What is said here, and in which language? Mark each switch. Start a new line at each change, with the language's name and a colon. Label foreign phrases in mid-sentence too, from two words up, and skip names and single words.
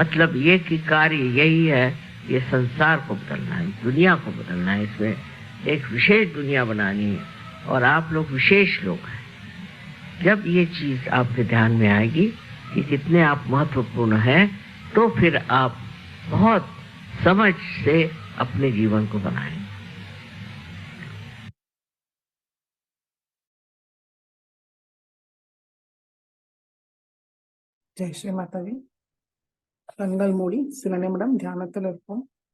Hindi: मतलब ये कि कार्य यही है, ये संसार को बदलना है, दुनिया को बदलना है, इसमें एक विशेष दुनिया बनानी है और आप लोग विशेष लोग हैं। जब ये चीज आपके ध्यान में आएगी कि कितने आप महत्वपूर्ण हैं, तो फिर आप बहुत समझ से अपने जीवन को बनाएंगे।
Tamil: ஜெய் ஸ்ரீ மாதாஜி. கண்கள் மூடி சில நிமிடம் தியானத்தில் இருப்போம்.